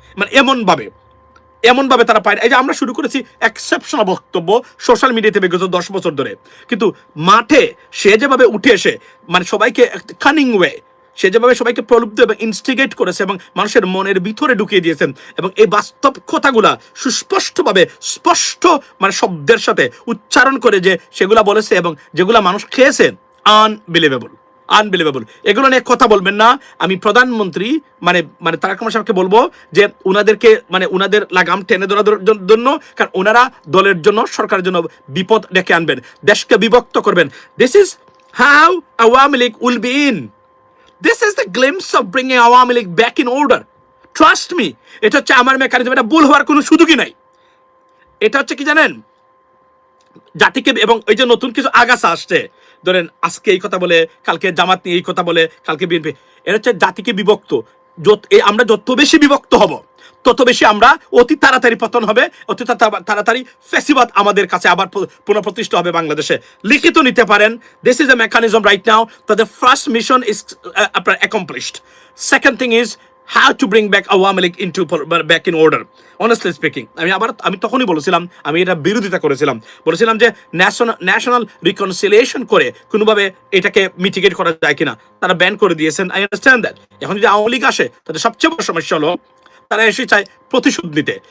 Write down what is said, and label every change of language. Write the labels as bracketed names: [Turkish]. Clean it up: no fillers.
[Bangla] মানে এমনভাবে তারা পায় না। এই যে আমরা শুরু করেছি এক্সেপশনাল বক্তব্য সোশ্যাল মিডিয়াতে বিগত 10 বছর ধরে, কিন্তু মাঠে সে যেভাবে উঠে এসে মানে সবাইকে কানিং ওয়ে, সে যেভাবে সবাইকে প্রলুব্ধ এবং ইনস্টিগেট করেছে এবং মানুষের মনের ভিতরে ঢুকিয়ে দিয়েছেন, এবং এই বাস্তব কথাগুলা সুস্পষ্টভাবে স্পষ্ট মানে শব্দের সাথে উচ্চারণ করে যে সেগুলা বলেছে এবং যেগুলা মানুষ খেয়েছে, আনবিলিভেবল। এগুলো নিয়ে কথা বলবেন না। আমি প্রধানমন্ত্রী মানে তারেক রহমান সাহেবকে বলবো যে উনাদেরকে মানে উনাদের লাগাম টেনে ধরার জন্য, কারণ ওনারা দলের জন্য, সরকারের জন্য বিপদ ডেকে আনবেন, দেশকে বিভক্ত করবেন। [English] This is how Awami League will be in. This is the glimpse of bringing Awami League back in order. Trust me. [Bangla] এটা হচ্ছে আমার মেকানিজম, এটা ভুল হওয়ার কোনো সুযোগই নাই। এটা হচ্ছে কি জানেন, জাতিকে, এবং এই যে নতুন কিছু আগাছা আসছে, ধরেন আজকে এই কথা বলে, কালকে জামাত নিয়ে এই কথা বলে, কালকে বিএনপি, এটা হচ্ছে জাতিকে বিভক্ত। আমরা যত বেশি বিভক্ত হব, তত বেশি আমরা অতি তাড়াতাড়ি পতন হবে, অতি তাড়াতাড়ি ফেসিবাদ আমাদের কাছে আবার পুনঃপ্রতিষ্ঠা হবে বাংলাদেশে। [English] লিখিত নিতে পারেন, this is a mechanism right now, the first mission is আপনার accomplished. Second thing is how to bring back Awami League into back in order. [Bangla] Honestly speaking, আমি তখনই বলেছিলাম, আমি এটা বিরোধিতা বলেছিলাম যে ন্যাশনাল রিকনসিলিয়েশন করে কোনোভাবে এটাকে মিটিগেট করা যায় কিনা। তারা ব্যান করে দিয়েছেন, আই আন্ডারস্ট্যান্ড দ্যাট। এখন যদি আওয়ামী লীগ আসে, তাদের সবচেয়ে বড় সমস্যা হলো তারা এসে চায় প্রতিশোধ নিতে।